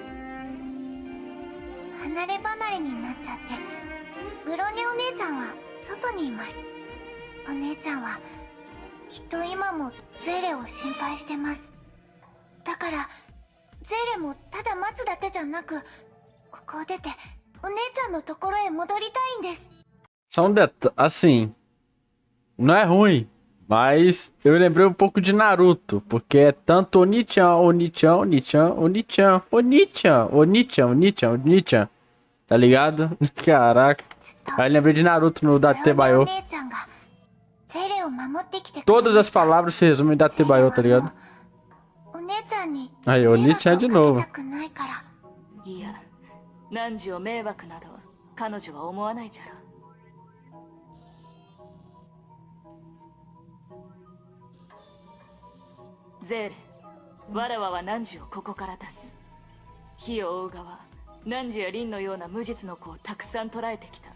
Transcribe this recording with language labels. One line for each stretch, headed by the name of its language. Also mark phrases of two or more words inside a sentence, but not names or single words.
Japanese: 離れ離れになっちゃって、ブローニお姉ちゃんは外にいます。お姉ちゃんはきっと今もゼーレを心配してます。だからゼーレもただ待つだけじゃなく、ここを出てお姉ちゃんのところへ戻りたいんです。
Portuguese: Só um detalhe, assim, não é ruim, mas eu lembrei um pouco de Naruto, porque é tanto Onichan, Onichan, Onichan, Onichan, Onichan, Onichan, Onichan, Onichan, tá ligado? Caraca. Aí lembrei de Naruto no Datebayo. Todas as palavras se resumem em Datebayo, tá ligado? Aí, Onichan de novo.
Japanese: いや、汝を迷惑など彼女は思わないじゃろ。ゼーレ、わらわは汝をここから出す。火を追う側、汝やリンのような無実の子をたくさん捕らえてきた。